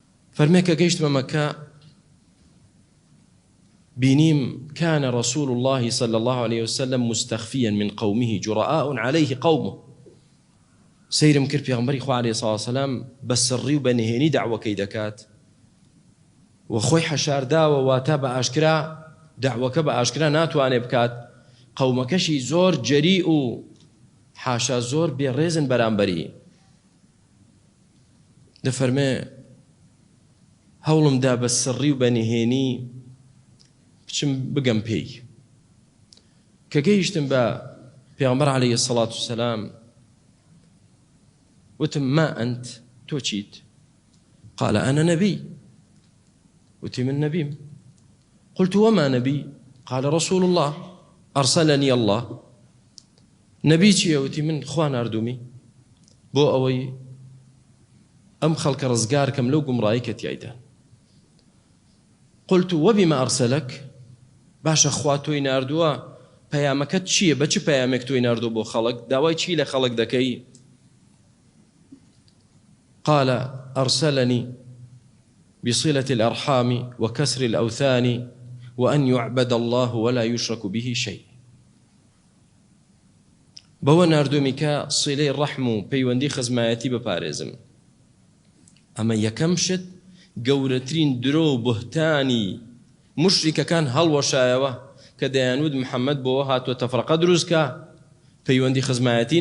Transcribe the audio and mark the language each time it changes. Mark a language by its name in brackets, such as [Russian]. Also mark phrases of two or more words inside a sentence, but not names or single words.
[Central Kurdish] فەرمێ کە گەیشتمە مەکە بینیم [Arabic] كان رسول الله صلى الله عليه وسلم مستخفيا من قومه جراء عليه قومه [Central Kurdish] سيرم کرد پێغەمبەری خوا [Arabic] عليه الصلاة والسلام [Central Kurdish] بەسڕی و بەنهێنی دعوەکەی دەکات و خۆی حەشارداوە واتە بە ئاشکرا دعوەکە بە ئاشکرا ناتوانێ بکات قەومەکەشی زۆر جەری و حاشا زۆر بێڕێزن بەرامبەری دەفەرمێ هەوڵمدا بە سڕی و بەنهێنی بچم بگەم پێی کە گەیشتم بە پێغەمبەر [Arabic] عليه الصلاة والسلام [Central Kurdish] وتم [Arabic] ما أنت [Central Kurdish] تۆ چیت [Arabic] قال أنا نبي [Central Kurdish] وتي من نبيم [Arabic] قلت وما نبي قال رسول الله أرسلني الله نبي [Central Kurdish] چیە وتی من خوا ناردومی بۆ ئەوەی ئەم خەڵکە ڕزگارکەم لەو گومڕایی کە تیایدا [Arabic] قلت وبما أرسلك [Central Kurdish] باشە خوا تۆی ناردووە پەیامەکەت چییە بە چ پەیامێک تۆی ناردووە بۆ خەڵک داوای چی لە خەڵک دەکەی [Arabic] قال أرسلني بصلة الأرحام وكسر الأوثان وأن يعبد الله ولا يشرك به شيء [Central Kurdish] بەوە ناردوومی کە سیلەی ڕەحم و پەیوەندی خزمایەتی بپارێزم ئەمە یەکەم شت گەورەترین درۆ و بوهتانی مشریکەکان هەڵوەشایەوە کە دەیانوت محەممەد بۆەوە هاتووە تەفرەقە دروستکە پەیوەندی خزمایەتی